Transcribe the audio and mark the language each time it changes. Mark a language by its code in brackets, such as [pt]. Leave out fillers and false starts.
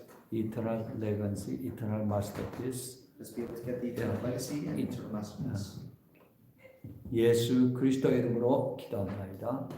[en] 이터널 레건시, 이터널 마스터피스. Let's be able to get the eternal legacy and eternal masterpiece. [ko] 예수 그리스도의 이름으로 기도합니다.